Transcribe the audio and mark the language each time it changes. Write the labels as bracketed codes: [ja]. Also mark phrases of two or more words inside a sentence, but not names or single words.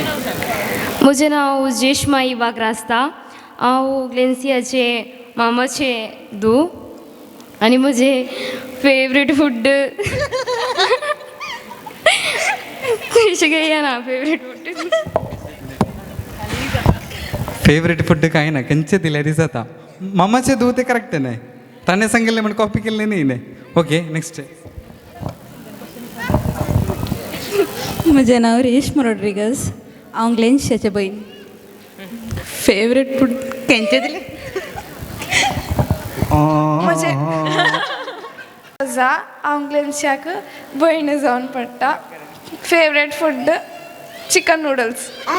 [kok] म्हजें नांव जेश्मा इवा क्रास्ता हांव ग्लेन्सियाचे मामाचे धू आनी म्हजें [en] favourite food [kok] अशें घेया ना [en] favourite food favourite food [kok] काय ना कंचे दिल्यारी जाता मामाचे धू ते करेक्ट नाही ताने सांगितले म्हणून कॉपी केले नाही [en] okay next [kok] म्हजें नांव रेश्मा रॉड्रिगस हांव ग्लेन्शियाचे भयण [en] favourite food [kok] केंचे दिले हांव ग्लेन्शियाक भयण जावन पडटा [en] favourite food chicken noodles